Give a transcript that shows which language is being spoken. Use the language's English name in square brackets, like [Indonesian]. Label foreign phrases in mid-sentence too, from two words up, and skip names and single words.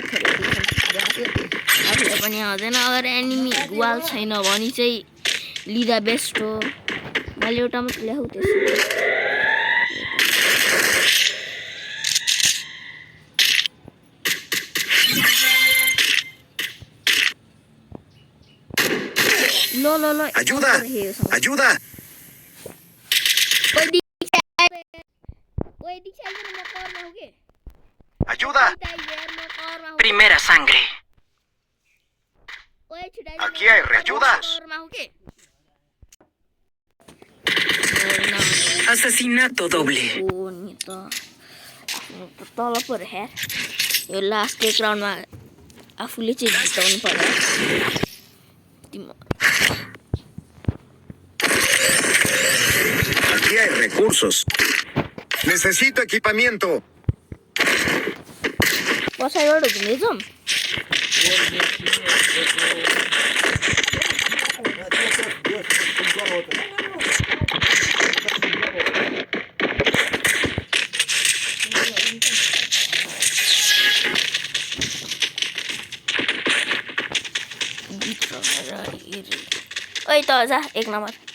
[Nepali] आफूलाई पनि आउँदैन अगर [English] enemy wall [Nepali] छैन भने चाहिँ लिँदा बेस्ट हो म खाली एउटा मात्र ल्याऊ त्यसो ल [Spanish] Ayuda. Ayuda. Ayuda. Primera sangre. Aquí hay ayudas. Asesinato doble. [Nepali] तल पऱ्यो हेर यो लास्टको राउन्डमा आफूले चाहिँ जिताउनु पर्यो [Spanish] Aquí hay recursos. Necesito equipamiento. [Nepali] पछाडिबाट घुम्दै जाउँ ओइ त जा 1 नम्बर